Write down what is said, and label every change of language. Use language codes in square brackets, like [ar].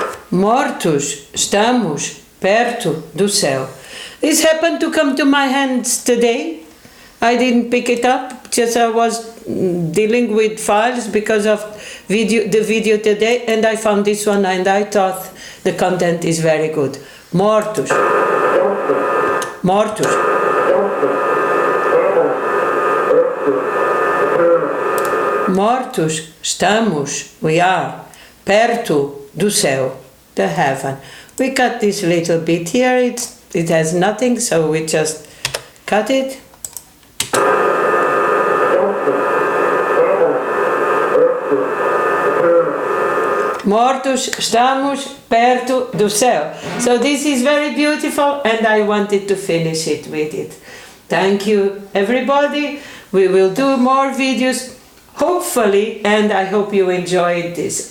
[pt] Mortos, estamos perto do céu. [en] This happened to come to my hands today. I didn't pick it up, just I was dealing with files because of the video today, and I found this one and I thought the content is very good. [pt] Mortos. Mortos. Mortos, estamos, [en] we are, [pt] perto do céu, [en] the heaven. We cut this little bit here, it has nothing, so we just cut it. [pt] Mortos, estamos perto do céu. [en] So this is very beautiful, and I wanted to finish it with it. Thank you, everybody. We will do more videos, hopefully, and I hope you enjoyed this.